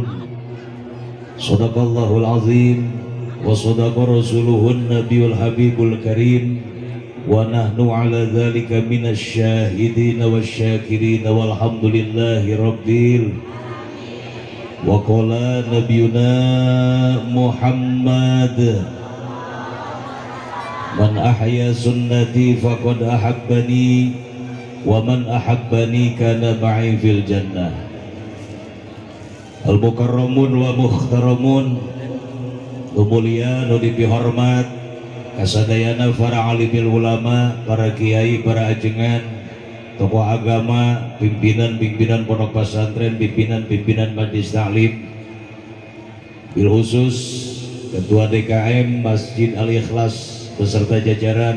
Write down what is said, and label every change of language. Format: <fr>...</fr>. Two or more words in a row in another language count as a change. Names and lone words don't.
<ar>صدق الله العظيم وصدق رسوله النبي الحبيب الكريم ونحن على ذلك من الشاهدين والشاكرين والحمد لله رب العالمين. وقال نبينا محمد، من أحيا سنتي فقد أحبني ومن أحبني كان معي في الجنة. المكرمون والمحترمون,</ar> <su>mulia nu dipihormat kasadayana para</su> <ar>عالمي العلماء,</ar> <su>para kiai, para ajengan, tokoh agama, pimpinan-pimpinan pondok pesantren, pimpinan-pimpinan majelis taklim,</su> <ar>بالخصوص</ar> <su>ketua DKM Masjid Al Ikhlas</su> <id>beserta jajaran.</id>